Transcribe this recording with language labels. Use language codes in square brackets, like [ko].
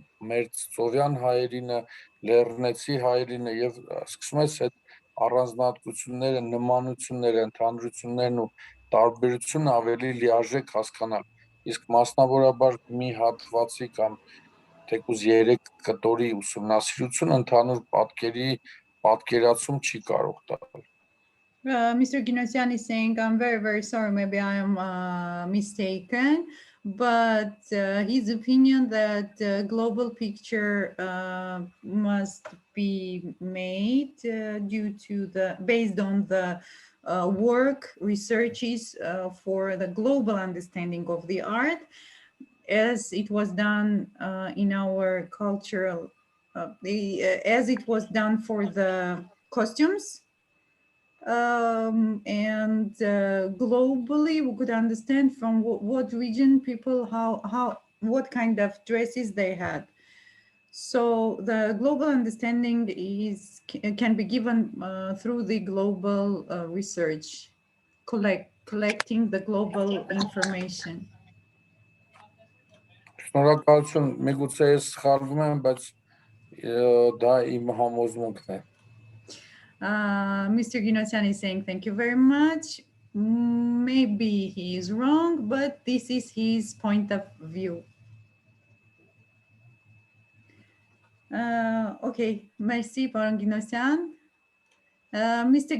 [hy] մերձծովյան հայերինը, լեռնեցի հայերինը եւ սկսում ես այդ առանձնահատկությունները, նմանությունները, ընդհանրություններն ու տարբերությունը ավելի լիարժեք հասկանալ։ Իսկ մասնավորաբար մի հատվածի կամ թեկուզ 3 կտորի ուսումնասիրություն ընդհանուր պատկերի պատկերացում չի կարող տալ։ [en] Mr. Ginosian is saying, I'm very, very sorry, maybe I am mistaken, but his opinion that global picture must be made based on the work, researches for the global understanding of the art, as it was done in our cultural, as it was done for the costumes. And globally, we could understand from what region people, what kind of dresses they had. So the global understanding can be given through the global research, collecting the global information. [hy] Շնորհակալություն, միգուցե ես սխալվում եմ, բայց դա իմ համոզմունքն է։ [en] Mr. Ginosian is saying thank you very much. Maybe he is wrong, but this is his point of view. Okay, merci, Pardon Ginosian. Mr.